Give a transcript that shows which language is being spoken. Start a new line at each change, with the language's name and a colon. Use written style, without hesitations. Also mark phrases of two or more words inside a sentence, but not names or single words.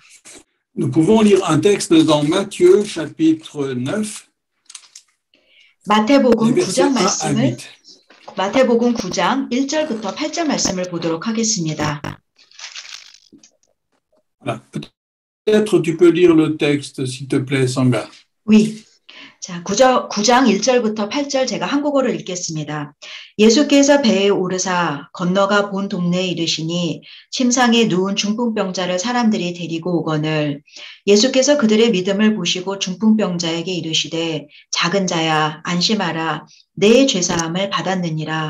French: Nous pouvons lire un texte dans Matthieu, chapitre 9.
Korean: 마태복음 9장 말씀을 마태복음 9장 1절부터 8절 말씀을 보도록 하겠습니다.
French: Voilà. Peut-être tu peux lire le texte, s'il te plaît, Sangha. Oui.
Korean: 자, 9장 1절부터 8절 제가 한국어를 읽겠습니다. 예수께서 배에 오르사 건너가 본 동네에 이르시니 침상에 누운 중풍병자를 사람들이 데리고 오거늘 예수께서 그들의 믿음을 보시고 중풍병자에게 이르시되 작은 자야 안심하라 내 죄사함을 받았느니라.